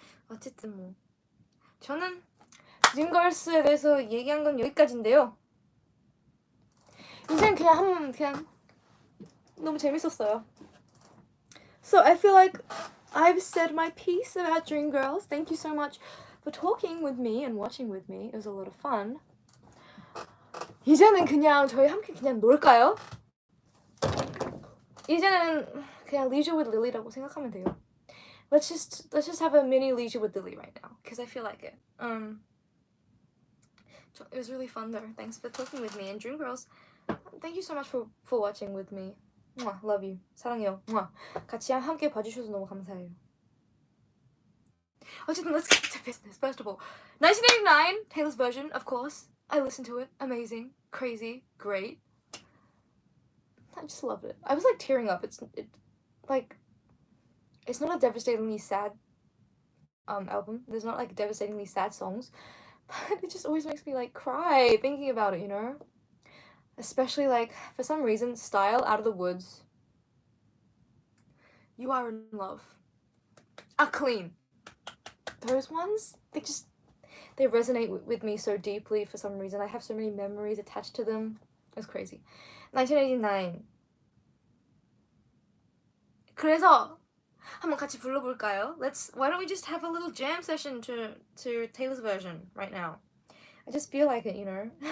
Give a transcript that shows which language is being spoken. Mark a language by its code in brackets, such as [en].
[ko] 어쨌든 뭐 저는 드림걸스에 대해서 얘기한 건 여기까지인데요. 이젠 그냥 너무 재밌었어요. [en] So I feel like I've said my piece about Dreamgirls. Thank you so much for talking with me and watching with me. It was a lot of fun. [ko] 이제는 그냥 저희 함께 그냥 놀까요? 이제는 그냥 Leisure with Lily라고 생각하면 돼요. [en] Let's just have a mini Leisure with Lily right now, because I feel like it. It was really fun there. Thanks for talking with me. And Dreamgirls, thank you so much for watching with me. Mwah, love you. [ko] 사랑해요. [en] Mwah. [ko] 같이 함께 봐주셔서 너무 감사해요. 어쨌든 [en] let's get to business. First of all, 1989, Taylor's version, of course. I listened to it. Amazing, crazy, great. I just loved it. I was like tearing up. It's not a devastatingly sad album. There's not like devastatingly sad songs, but it just always makes me like cry thinking about it, you know? Especially like for some reason, Style, Out of the Woods, You Are in Love, Clean. Those ones, they resonate with me so deeply for some reason. I have so many memories attached to them. It's crazy. 1989. [ko] 그래서 한번 같이 불러볼까요? [en] Why don't we just have a little jam session to Taylor's version right now? I just feel like it, you know?